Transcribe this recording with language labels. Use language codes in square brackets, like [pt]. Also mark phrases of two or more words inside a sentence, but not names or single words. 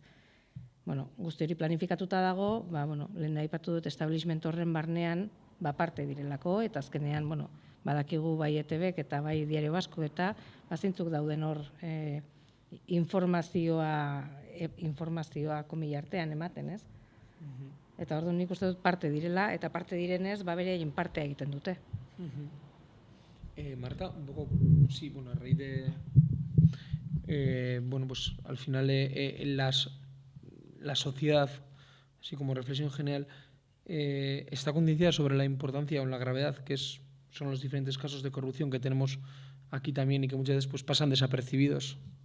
[eu] Guzti hori planifikatuta dago, lehen aipatu dut establishment horren barnean parte direlako, eta azkenean, badakigu bai ETBek eta bai Diario Basko eta bazintzuk dauden hor informazioa komila artean ematen, ez? Eta orduan nik uste dut parte direla, eta parte direnez, bereien partea egiten dute. [es] Marta, un poco, sí, a raíz de, al final las la sociedad, así como reflexión general, está concienciada sobre la importancia o la gravedad son los diferentes casos de corrupción que tenemos aquí también y que muchas veces pues, pasan desapercibidos.